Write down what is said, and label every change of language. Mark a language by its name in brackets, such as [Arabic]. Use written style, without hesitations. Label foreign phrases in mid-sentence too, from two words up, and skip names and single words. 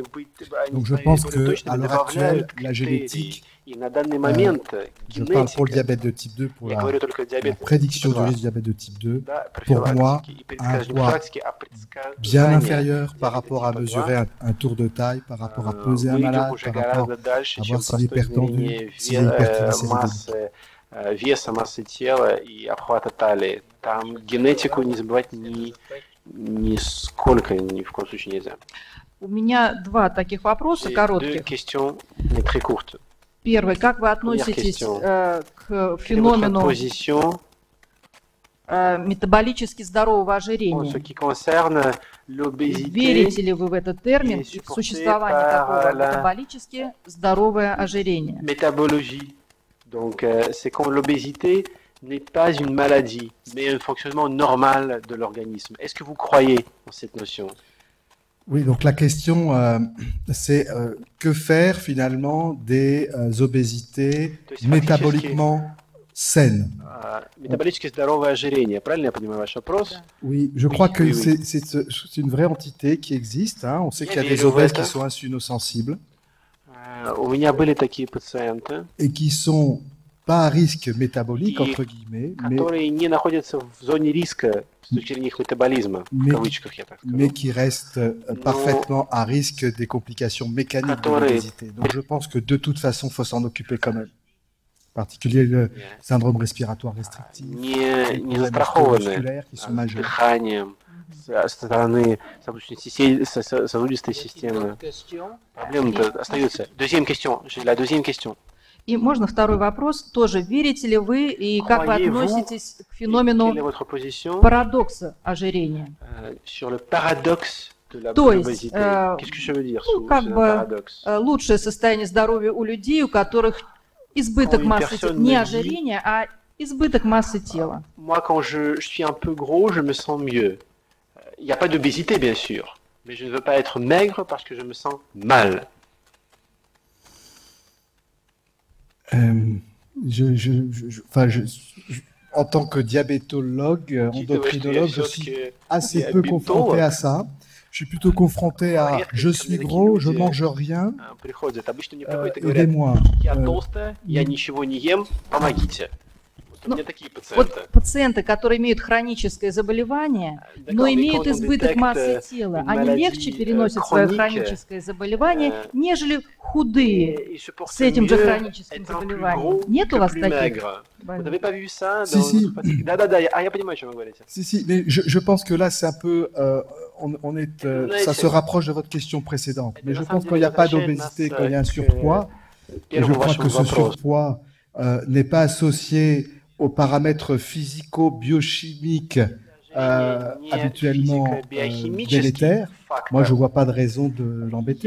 [French] Donc je pense qu'à l'heure actuelle, la génétique, je parle pour le diabète de type 2, pour la prédiction du risque du diabète de type 2, pour moi, a un poids bien inférieur par rapport à mesurer un tour de taille, par rapport à peser un malade, par rapport à voir s'il est hypertendu, s'il est hypertriglycéridique. [Russian] Веса, массы тела и обхвата талии. Там генетику не забывать нисколько, ни в коем случае нельзя. У меня два таких вопроса коротких. Первый. Как вы относитесь к феномену метаболически здорового ожирения? Верите ли вы в этот термин, в существование такого метаболически здоровое ожирение? [French] Donc, c'est quand l'obésité n'est pas une maladie, mais un fonctionnement normal de l'organisme. Est-ce que vous croyez en cette notion? Oui, donc la question, c'est que faire finalement des obésités métaboliquement saines? [Russian] Métabолически здоровое ожирение, правильно я понимаю ваш вопрос? [French] Oui, je crois que c'est une vraie entité qui existe. Hein. On sait qu'il y a des obèses qui sont insulinosensibles. [Russian] У меня были такие пациенты, [French] et qui sont pas à risque métabolique, entre guillemets, [Russian] которые не находятся в зоне риска с точки зрения их метаболизма, в кавычках я так скажу, [French] mais qui restent parfaitement à risque des complications mécaniques de l'obésité. Donc je pense que de toute façon, il faut s'en occuper quand même. En particulier le syndrome respiratoire restrictif, les problèmes musculaires qui sont majeurs. [Russian] Дыханием, со стороны сосудистой системы. Проблемы-то остаются. [French] Deuxième question. J'ai la deuxième question. [Russian] И можно второй вопрос. Тоже верите ли вы и как вы относитесь к феномену парадокса ожирения? [French] Sur le paradoxe de la [Russian] То есть, [French] obésité. Qu'est-ce que je veux dire [Russian] ну, как бы лучшее состояние здоровья у людей, у которых избыток массы тела, не ожирение, а избыток массы тела. [French] Moi, quand je suis un peu gros, je me sens mieux. Il n'y a pas d'obésité, bien sûr, mais je ne veux pas être maigre parce que je me sens mal. En tant que diabétologue, endocrinologue, je suis assez peu confronté à ça. Je suis plutôt confronté à je suis gros, je mange rien, aidez-moi. [Russian] Ну, вот пациенты, которые имеют хроническое заболевание, но имеют избыток массы тела, они легче переносят свое хроническое заболевание, нежели худые с этим же хроническим заболеванием. Нет у вас таких? [French] Si, mais je pense que là, c'est un peu, ça se rapproche de votre question précédente. Mais je pense qu'il n'y a pas d'obésité, quand il y a un surpoids. Et je crois que ce surpoids n'est pas associé aux paramètres physico-biochimiques habituellement délétère, moi je vois pas de raison de l'embêter.